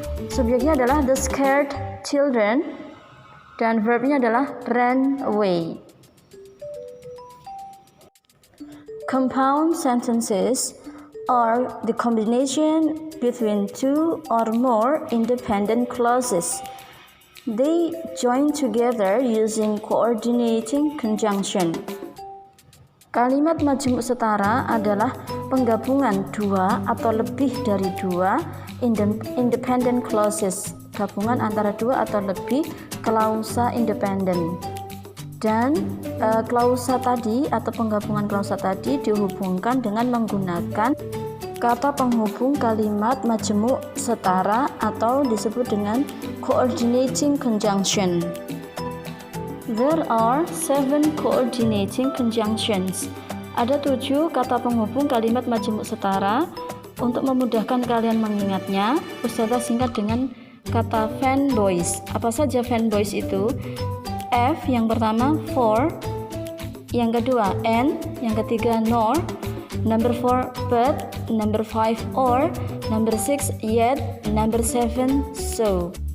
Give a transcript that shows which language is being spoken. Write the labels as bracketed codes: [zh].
[id] Subjeknya adalah the scared children dan verbnya adalah ran away. [en] Compound sentences are the combination between two or more independent clauses. They join together using coordinating conjunction. [id] Kalimat majemuk setara adalah penggabungan dua atau lebih dari dua independent clauses, gabungan antara dua atau lebih klausa independen. Dan klausa tadi atau penggabungan klausa tadi dihubungkan dengan menggunakan kata penghubung kalimat majemuk setara atau disebut dengan coordinating conjunction. [en] There are 7 coordinating conjunctions. [id] Ada 7 kata penghubung kalimat majemuk setara. Untuk memudahkan kalian mengingatnya, Ustazah singkat dengan kata fanboys. Apa saja fanboys itu? F yang pertama for, yang kedua and, yang ketiga nor, number 4 but, number 5 or, number 6 yet, number 7 so.